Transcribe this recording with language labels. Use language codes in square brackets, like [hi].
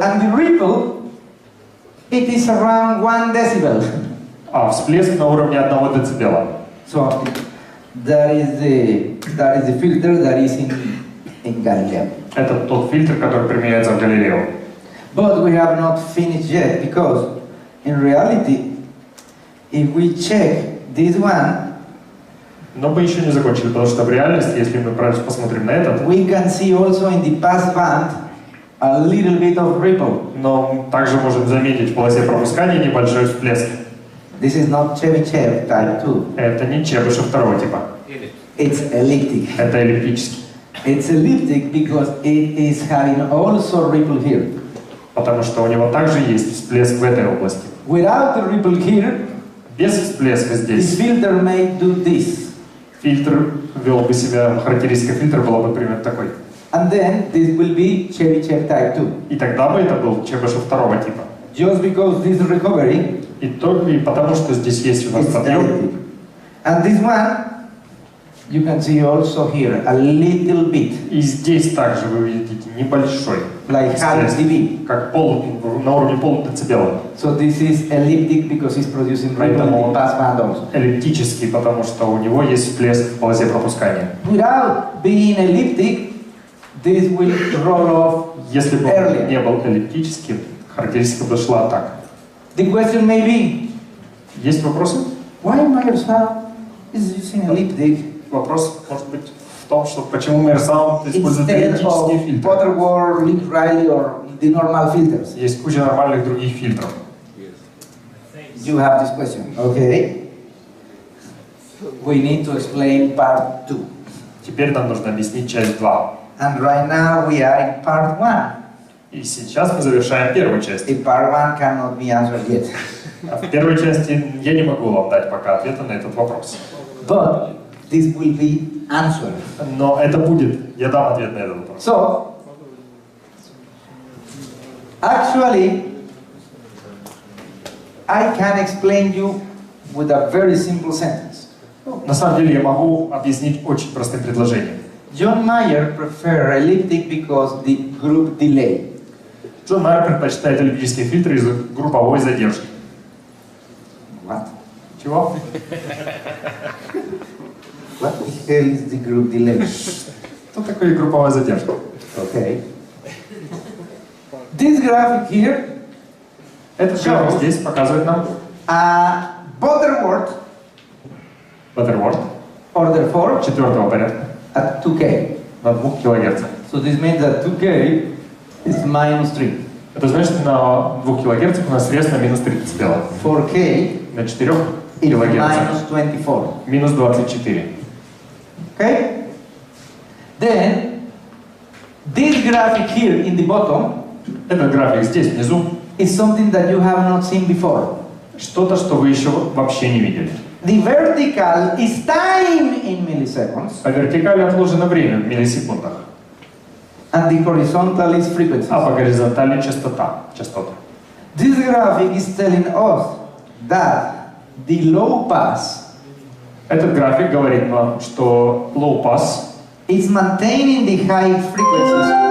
[en] And the ripple, it is around 1 decibel. [ru] А всплеск на уровне 1 децибела. [en] So that is the filter that is in Galileo. [ru] Это тот фильтр, который применяется в Галилео. [en] But we have not finished yet, because in reality, if we check this one, [ru] Но мы еще не закончили, потому что в реальности, если мы посмотрим на этот, [en] we can see also in the pass band a little bit of ripple. [ru] но также можем заметить в полосе пропускания небольшой всплеск. [en] This is not Chebyshev type 2. [ru] Это не Чебышев второго типа. [en] It's elliptic. [ru] Это эллиптический. [en] It's elliptic because it is having also ripple here. [ru] Потому что у него также есть всплеск в этой области. [en] Without the ripple here, [ru] Без всплеска [en] this [ru] здесь [en] filter may do this. [ru] фильтр вел бы себя, характеристика фильтра была бы примерно такой. [en] And then this will be Chebyshev type 2. [ru] И тогда бы это был Чебышев второго типа. [en] Just because this recovery, [ru] И потому что здесь есть у нас [en] it's [ru] подъем. [en] elliptic. And this one, you can see also here a little bit, [ru] И здесь также вы видите небольшой [en] like half [ru] всплеск, [en] dB. [ru] как на уровне полудецибела. [en] So this is elliptic because it's producing ripple in the pass band also. [ru] Эллиптический, потому что у него есть всплеск в полосе пропускания. [en] Without being elliptic, this will roll off [ru] Если бы [en] earlier. [ru] он не был эллиптическим, характеристика бы шла так. [en] The question may be, [ru] Есть вопросы? [en] why Meyer Sound is using elliptic [ru] Вопрос может быть в том, что почему Meyer Sound использует [en] instead [ru] эллиптические [en] of [ru] фильтры. [en] Butterworth, Link Riley or the normal filters? [ru] Есть куча нормальных других фильтров. [en] You have this question, okay? We need to explain part 2. [ru] Теперь нам нужно объяснить часть 2. [en] And right now we are in part 1. [ru] И сейчас мы завершаем первую часть. [en] The part 1 cannot be answered yet. [ru] А в первой части я не могу вам дать пока ответа на этот вопрос. [en] But this will be answered. [ru] Но это будет, я дам ответ на этот вопрос. [en] So, actually, I can explain you with a very simple sentence. [ru] На самом деле я могу объяснить очень простым предложением. [en] John Meyer preferred elliptic because the group delay. [ru] Джон Майер предпочитает эллиптические фильтры из-за групповой задержки. [en] What? [ru] Чего? [en] What the hell is the group delay? [ru] Что такое групповая задержка? [en] Okay. This graphic here [ru] Этот график здесь показывает нам [en] Butterworth Butterworth order 4 [ru] четвертого порядка [en] at 2K. [ru] на 2 кГц. [en] So this means that 2K is minus 3. [ru] Это значит, на 2 кГц у нас срез на минус 3 децибела. [en] 4K [ru] На 4 [en] is [ru] кГц [en] minus 24. [ru] минус 24. [en] Okay? Then, this graphic here in the bottom [ru] Этот график здесь внизу [en] is something that you have not seen before. [ru] что-то, что вы еще вообще не видели. [en] The vertical is time in milliseconds, [ru] По вертикали отложено время в миллисекундах, [en] and the horizontal is frequency. [ru] а по горизонтали частота. [en] This graphic is telling us that the low pass [ru] Этот график говорит нам, что low pass [en] is maintaining the high frequencies.